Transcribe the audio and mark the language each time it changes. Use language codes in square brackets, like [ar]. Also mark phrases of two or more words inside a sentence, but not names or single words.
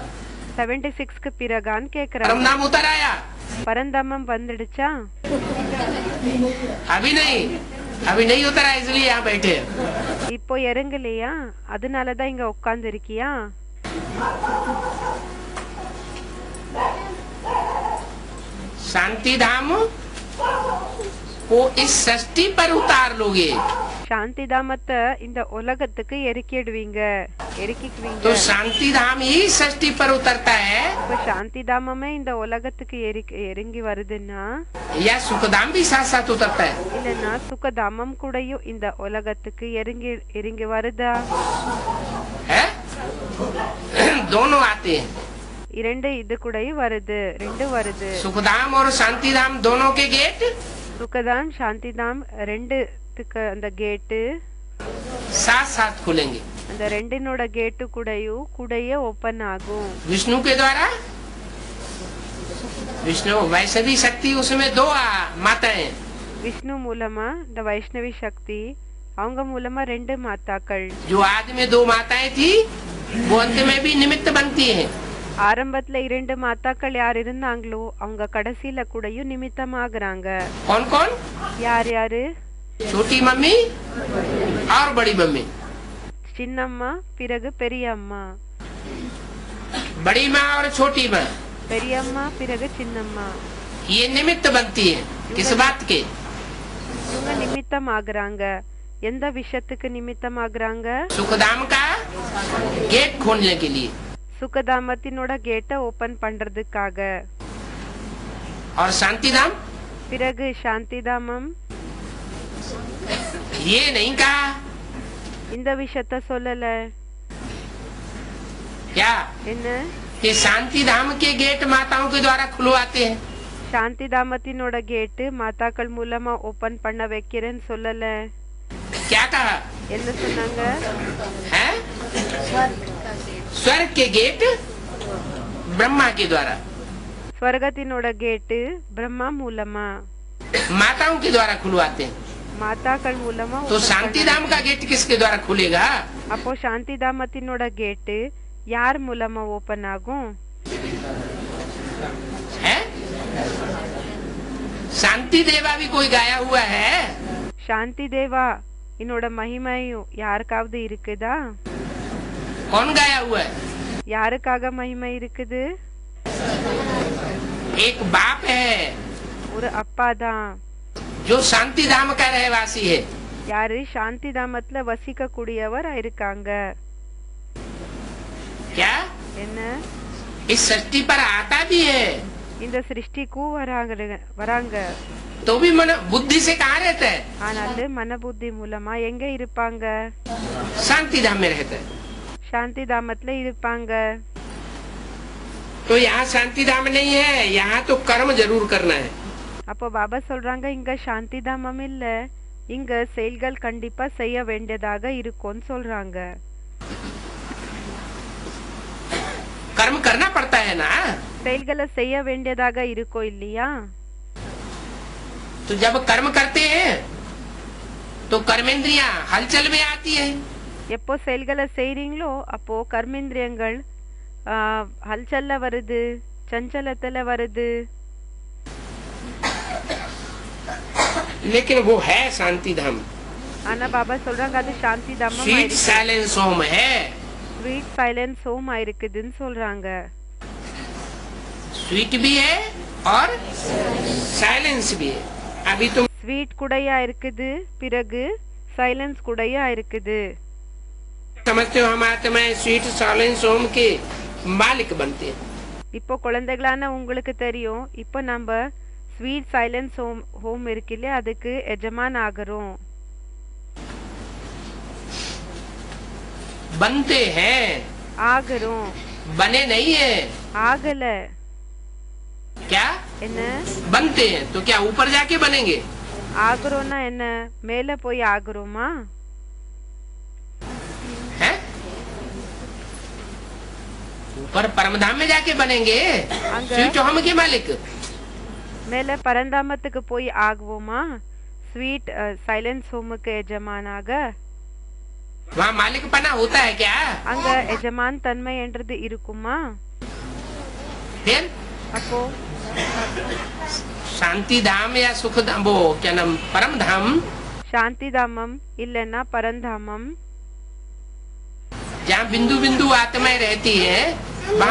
[ta] 76க்கு பிறகான்னு [hi] परम [ta] கேக்குறாங்க. [hi] धाम उतर आया? [ta] பரந்தாமம் வந்துடுச்சா? [hi] अभी नहीं, अभी नहीं उतरा, इसलिए यहाँ बैठे। [ta] இப்போ இறங்கலையா? அதனாலதான் இங்க உட்கார்ந்து இருக்கியா? [hi] शांति धाम को इस षष्ठी पर उतार लोगे [ta] சாந்தி தாமத்தை இந்த உலகத்துக்கு இறக்கிடுவீங்க, இறக்கிக்குவீங்க. [hi] तो शांति धाम ही षष्ठी पर उतरता है [ta] இப்ப சாந்தி தாமமே இந்த உலகத்துக்கு இறங்கி வருதுன்னா, [hi] या सुख धाम भी साथ साथ उतरता है? [ta] இல்லன்னா சுகதாமம் கூடயும் இந்த உலகத்துக்கு இறங்கி வருதா? [hi] है? दोनों आते हैं। [ta] இரண்டு இது கூடயும் வருது, ரெண்டு வருது. [hi] सुखधाम और शांति धाम दोनों के गेट [ta] சுகதாம் சாந்திதாம் ரெண்டுத்துக்கு அந்த கேட்டு, [hi] साथ साथ खुलेंगे। [ta] அந்த ரெண்டினோட கேட்டு கூடயே ஓபன் ஆகும். [hi] विष्णु के द्वारा, विष्णु वैष्णवी शक्ति, उसमें दो माताएं। [ta] விஷ்ணு மூலமா இந்த வைஷ்ணவி சக்தி, அவங்க மூலமா ரெண்டு மாதாக்கள். [hi] जो आदि में दो माताएं थी वो अंत में भी निमित्त बनती हैं। [ta] ஆரம்பத்துல இரண்டு மாதாக்கள் யார் இருந்தாங்களோ அவங்க கடைசியில கூடயும் நிமித்தமாகறாங்க. [hi] कौन कौन? [ta] யார் யாரு? [hi] छोटी मम्मी और बड़ी मम्मी। [ta] சின்னம்மா பிறகு பெரியம்மா, [hi] बड़ी माँ और छोटी माँ, [ta] பெரியம்மா பிறகு சின்னம்மா. [hi] ये निमित्त बनती है। किस बात के? [ta] இவங்க நிமித்தமாகறாங்க. எந்த விஷயத்துக்கு நிமித்தமாகறாங்க? [hi] सुखधाम का गेट खोलने के लिए [ta] சுகதாமத்தினோட கேட்டை ஓபன் பண்றதுக்காக. [hi] और शांति धाम [ta] பிறகு சாந்திதாமம் [hi] ये नहीं कहा [ta] இந்த விஷயத்த சொல்லல. [hi] क्या [ta] என்ன? [hi] कि शांति धाम के गेट माताओं के द्वारा खुलवाते हैं? [ta] சாந்திதாமத்தினோட கேட்டு மாதாக்கள் மூலமா ஓபன் பண்ண வைக்கிறேன்னு சொல்லல. [hi] क्या कहा [ta] என்ன சொன்னாங்க? [hi] है? स्वर्ग के गेट ब्रह्मा के द्वारा, [ta] ஸ்வர்கத்தினோட கேட்டு பிரம்மா மூலமா, [hi] माताओं के द्वारा खुलवाते हैं। [ta] மாதாக்கள் மூலமா [hi] तो open शांति [ta] பண்ண- [hi] धाम का गेट किसके द्वारा खुलेगा? [ta] அப்போ சாந்திதாமத்தினோட கேட்டு யார் மூலமா ஓபன் ஆகும்? [hi] है? शांति देवा भी कोई गाया हुआ है? [ta] சாந்தி தேவா என்னோட மகிமையும் யாருக்காவது இருக்குதா? [hi] कौन गाया हुआ है? [ta] யாருக்காக மகிமை இருக்குது? [hi] एक बाप है [ta] ஒரு அப்பா தான். [hi] जो शांति धाम का रहवासी है। [ta] யாரு? சாந்தி தாமத்துல வசிக்க கூடியவர் இருக்காங்க. [hi] क्या [ta] என்ன? [hi] इस सृष्टि पर आता भी है [ta] இந்த சிருஷ்டிக்கும் வராங்க. [hi] तो भी मन बुद्धि से कहाँ रहता है? [ta] ஆனாலு மனபுத்தி மூலமா எங்க இருப்பாங்க? [hi] शांति धाम में रहता है। [ta] சாந்தி தாமத்துல இருப்பாங்க. [hi] तो यहाँ शांति धाम नहीं है, यहाँ तो कर्म जरूर करना है। [ta] அப்போ பாபா சொல்றாங்க இங்க சாந்தி தாமம் இல்ல, இங்க செயல்கள் கண்டிப்பா செய்ய வேண்டியதாக இருக்கும்னு சொல்றாங்க. [hi] कर्म करना पड़ता है ना। [ta] செயல்களை செய்ய வேண்டியதாக இருக்கோ இல்லையா? [hi] तो जब कर्म करते हैं तो कर्मेंद्रियां हलचल में आती है। [ta] எப்போ செயல்களை செய்றீங்களோ அப்போ கர்மேந்திரியங்கள் ஹல்சல்ல வருது, சஞ்சலத்துல வருது. [hi] लेकिन वो है शांति धाम। [ta] ஆனா பாபா சொல்றாங்க அது சாந்தி தாமம் [en] sweet silence home है। sweet silence home [ta] இருக்குதுன்னு சொல்றாங்க. [hi] स्वीट भी है और साइलेंस भी है। अभी तुम [ta] ஸ்வீட் கூடயா இருக்குது, பிறகு சைலன்ஸ் கூடயா இருக்குது. [hi] समझते हो हम आत्माएं [en] sweet silence home [hi] के मालिक बनते हैं। [ta] இப்போ குழந்தைகளான உங்களுக்கு தெரியும், இப்போ நம்ம [en] sweet silence home [ta] இருக்குல்ல, அதுக்கு எஜமான் ஆகிறோம். [hi] बनते हैं, [ta] ஆகுறோம். [hi] बने नहीं है। [ta] ஆகல. [hi] क्या [ta] என்ன? [hi] बनते हैं तो क्या ऊपर जाके बनेंगे? [ta] ஆகுறோம்னா என்ன? மேல போய் ஆகுறோமா? [hi] हैं? ऊपर परमधाम में जाके बनेंगे। [ta] அங்க [hi] स्वीट हम के मालिक। [ta] மேல பரந்தாமத்துக்கு போய் ஆகுவோமா? [en] sweet silence [ta] ஹோமுக்கு எஜமானாக. [hi] वहाँ मालिक पना होता है क्या? [ta] அங்க எஜமான் தன்மை என்றது இருக்குமா? [hi] फिर [ta] அப்போ [hi] शांति धाम या सुख धाम, वो क्या नाम, परम धाम, [ta] சாந்தி தாமம் இல்லன்னா பரந்தாமம், [hi] जहाँ बिंदु बिंदु आत्माएं रहती है, वहाँ